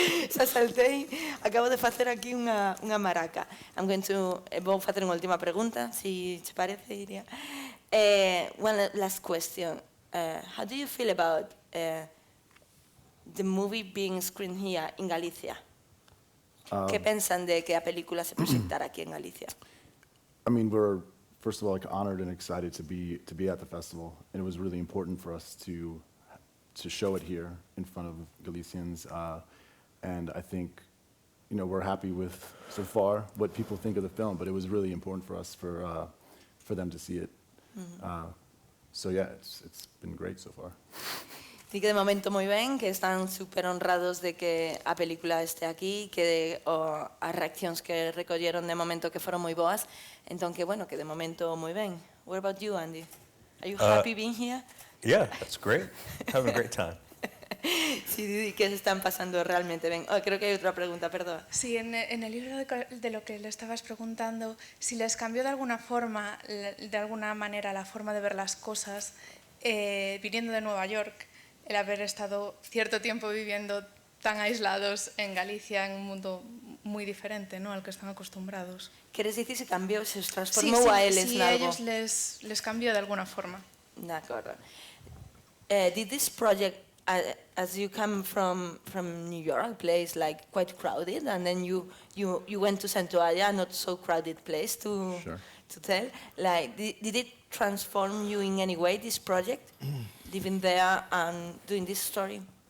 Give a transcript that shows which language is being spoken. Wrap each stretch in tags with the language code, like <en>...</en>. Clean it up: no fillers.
<gl>Xa saltei, acabo de facer aquí unha maraca. Vou facer unha última pregunta, se te parece, Iria.</gl> <en>One last question. How do you feel about the movie being screened here in Galicia?</en> <gl>Que pensan de que a película se proxectara aquí en Galicia?</gl> <en>I mean, we're first of all honored and excited to be at the festival, and it was really important for us to show it here in front of Galicians, and I think we're happy with so far what people think of the film, but it was really important for us for them to see it. So yeah, it's been great so far.</en> <gl>Sí que de momento moi ben, que están super honrados de que a película este aquí, que as reaccións que recolleron de momento que foron moi boas, entón que que de momento moi ben.</gl> <en>What about you, Andy? Are you happy being here? Yeah, that's great. Having a great time.</en> <gl>Sí, que se están pasando realmente ben. Creo que hai outra pregunta, perdón.</gl> <es>Sí, en el libro de lo que le estabas preguntando, si les cambió de alguna forma, de alguna manera, la forma de ver las cosas, viniendo de Nueva York, el haber estado cierto tiempo viviendo tan aislados en Galicia, en un mundo muy diferente, ¿no?, al que están acostumbrados.</es> <gl>Queres dicir se cambiou, se os transformou a eles sí, nalgo?</gl> <es>Sí, a ellos les cambió de alguna forma.</es> <gl>De acordo.</gl> <en>Did this project, as you come from New York, a place like quite crowded, and then you went to Santuaria, not so crowded place to tell, like, did it transform you in any way, this project, living there and doing this story?</en>